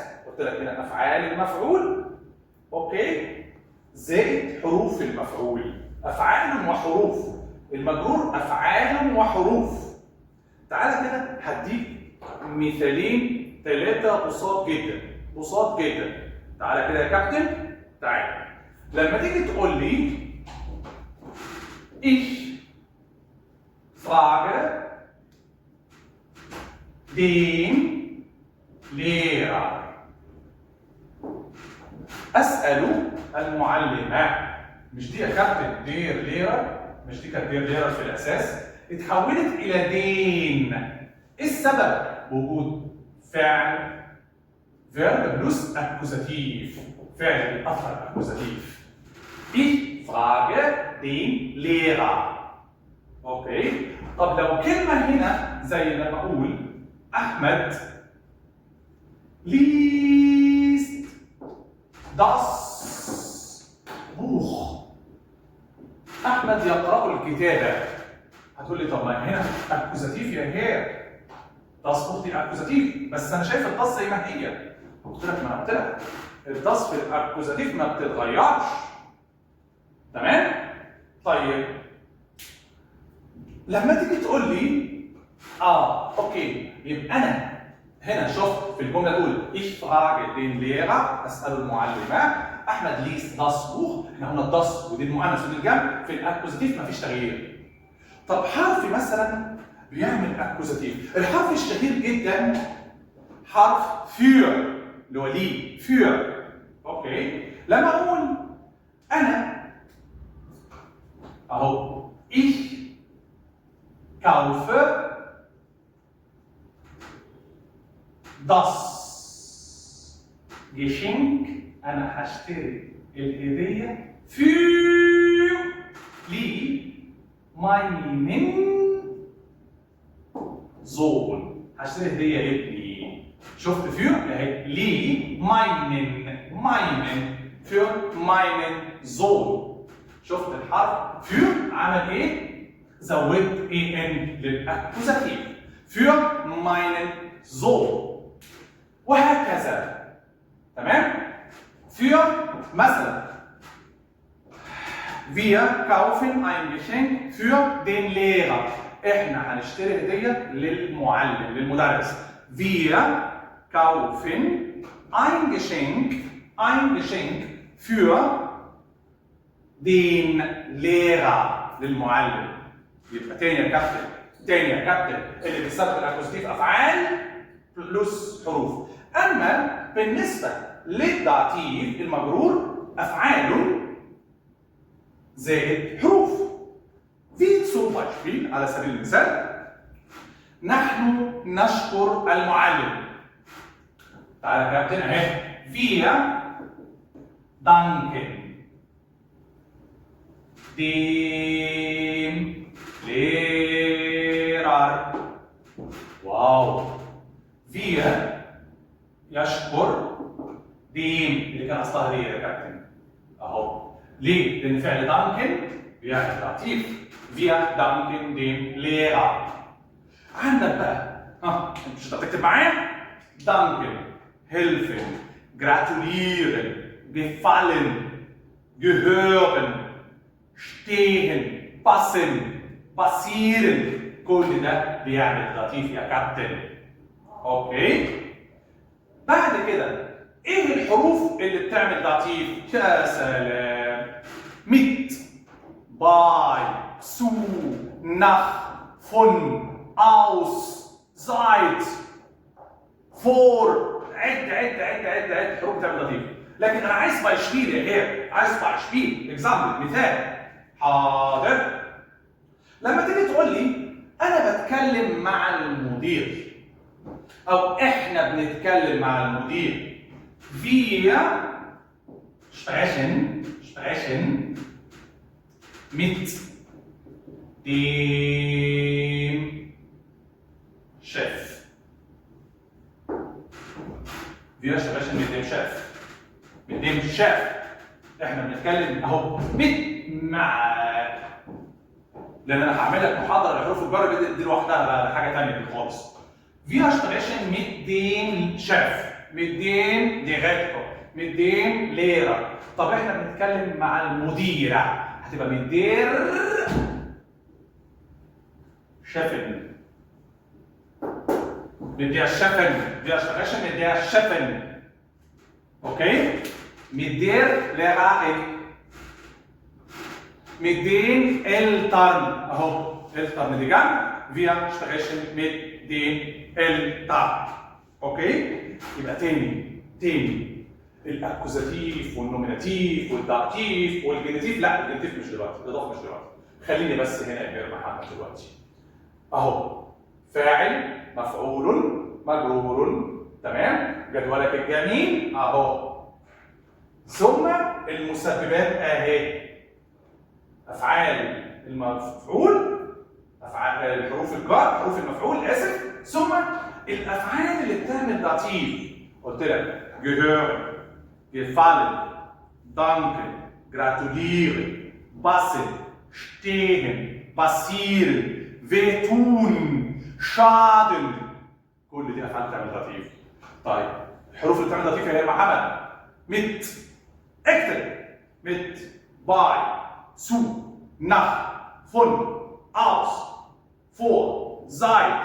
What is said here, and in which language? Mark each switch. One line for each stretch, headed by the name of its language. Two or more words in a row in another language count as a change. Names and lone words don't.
Arabic: قلت لك هنا افعال المفعول، اوكي، زائد حروف المفعول، افعال وحروف. المجرور افعال وحروف. تعالى كده هديك مثالين ثلاثه بساط جدا. تعالى كده يا كابتن، تعالى. لما تيجي تقول لي
German: ich frage den Lehrer،
Arabic: اسال المعلم. مش دي يا كابتن
German: der Lehrer?
Arabic: مش دي كانت
German: der Lehrer
Arabic: في الاساس؟ اتحولت الى دين. ايه السبب؟ وجود فعل
English: verb plus
Arabic: اكوزاتيف، فعل بيأثر اكوزاتيف.
German: Ich frage den Lehrer.
Arabic: اوكي. طب لو كلمه هنا زي لما اقول احمد
German: liest das Buch،
Arabic: احمد يقرأ الكتابه. هتقول لي طب ما هنا اكوزاتيف يا هير،
German: das Buch
Arabic: دي اكوزاتيف، بس انا شايف الداس زي ما هي. قلت لك، ما انا قلت لك الداس في الاكوزاتيف ما بتتغيرش. تمام؟ طيب لما تيجي تقول لي اوكي، يبقى انا هنا شوف في الجمله الاولى
German: ich frage den Lehrer،
Arabic: اسال المعلم، احمد
German: liest das Buch.
Arabic: احنا قلنا الداس ودي المؤنث ودي الجمع، في الاكوزاتيف مفيش تغيير. طب حرف مثلا بيعمل اكوزاتيف، الحرف الشهير جدا حرف für اللي هو ليه، für. اوكي. لما اقول انا
German: اهو ich kaufe das Geschenk.
Arabic: انا هشتري الهديه
German: für meinen Sohn.
Arabic: هشتري هديه لابني. شفت für اهي
German: meinen für meinen Sohn.
Arabic: شفت الحرف für عمل ايه؟ زودت ان للاكوزاتيف
German: für meinen Sohn
Arabic: وهكذا.
German: تمام؟ für مثلا wir kaufen ein Geschenk für den Lehrer.
Arabic: احنا هنشتري هديه للمعلم للمدرس.
German: wir kaufen ein Geschenk für den Lehrer للمعلم.
Arabic: يبقى تاني يا كابتن اللي بيستخدم الاكوزاتيف افعال بلس حروف. اما بالنسبه للداتيف المجرور افعال زائد حروف. في
German: zum Beispiel
Arabic: على سبيل المثال نحن نشكر المعلم. تعالى يا كابتن اهي
German: wir danken dem Lehrer.
Arabic: واو. wir يشكر dem اللي كان اصلها ليه يا كابتن اهو. ليه؟ لان فعل دانكن بيعمل داتيف.
German: wir danken dem Lehrer.
Arabic: عندك بقى انت مش هتكتب معايا؟
German: danken helfen gratulieren gefallen gehören stehen passen passieren.
Arabic: كل ده بيعمل داتيف يا كابتن. اوكي؟ بعد كده ايه الحروف اللي بتعمل داتيف؟ يا سلام.
German: mit bei zu nach von aus seit vor.
Arabic: عد حروف بتعمل داتيف. لكن انا عايز بايشبيل يا غير، عايز بايشبيل اكزامبل مثال. حاضر. لما تيجي تقول لي انا بتكلم مع المدير او احنا بنتكلم مع المدير
German: wir sprechen mit dem Chef. wir sprechen mit dem Chef. mit dem Chef.
Arabic: احنا بنتكلم اهو مع، لان انا هعمل لك محاضره لحروف الجر دي لوحدها بقى حاجه ثانيه خالص.
German: wir sprechen mit dem Chef mit dem Direktor mit dem Lehrer.
Arabic: طب احنا بنتكلم مع المديره هتبقى
German: mit der Chefin. mit der Chefin. wir sprechen mit der Chefin. okay? mit der Lehrerin. mit den Eltern.
Arabic: اهو Eltern دي جنب.
German: wir sprechen mit den Eltern.
Arabic: اوكي؟ يبقى تاني الاكوزاتيف والنوميناتيف والداتيف والجينيتيف. لا الجينيتيف مش دلوقتي، الاضافه مش دلوقتي. خليني بس هنا يا غير محمد دلوقتي. اهو فاعل مفعول مجرور. تمام؟ جدولك الجميل اهو. ثم المسببات اهي. افعال المفعول، افعال الحروف الجر، حروف المفعول اسف، ثم الافعال اللي بتعمل داتيف. قلت لك
German: gehören gefallen danken gratulieren passen stehen passieren wehtun schaden.
Arabic: كل دي افعال بتعمل داتيف. طيب الحروف اللي بتعمل داتيف هي محمد mit اكتب
German: mit bei zu nach von aus vor seit.